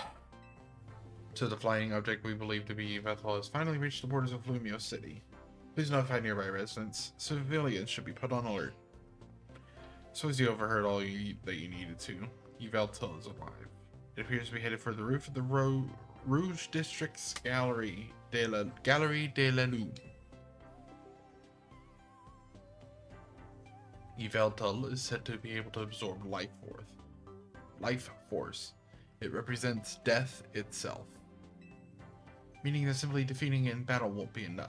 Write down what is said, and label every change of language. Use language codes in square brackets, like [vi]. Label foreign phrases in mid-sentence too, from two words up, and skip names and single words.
[en] So the flying object we believe to be Ivethel has finally reached the borders of Lumio City. Please notify nearby residents. Civilians should be put on alert. So as you overheard all that you needed to, Yveltal is alive. It appears to be headed for the roof of the Rouge District's Galerie de la Lune. Yveltal is said to be able to absorb life force. It represents death itself. Meaning that simply defeating it in battle won't be enough.